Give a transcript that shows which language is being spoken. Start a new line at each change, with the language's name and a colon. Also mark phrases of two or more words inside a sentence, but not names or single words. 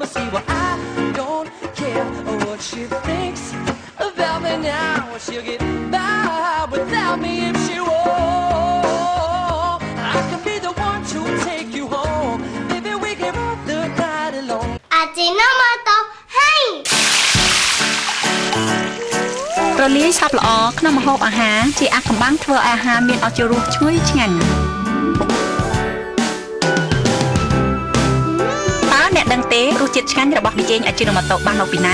English: But see, well, I don't care what she thinks about me now. She'll get by without me if she won't. I can be the one to take you home. Maybe we can ride the night alone. Ajinomoto, hey!
Khmer: រលាយសពល្អក្នុងម្ហូបអាហារជាអាថ៌កំបាំងធ្វើអាហារមានឱជារសឈ្ងុយឆ្ងាញ់តើអ្នកដឹងទេរសជាតិឆ្ងាញ់របស់ប៊ីចេងអាជីណូម៉ូតូបានមកពីណា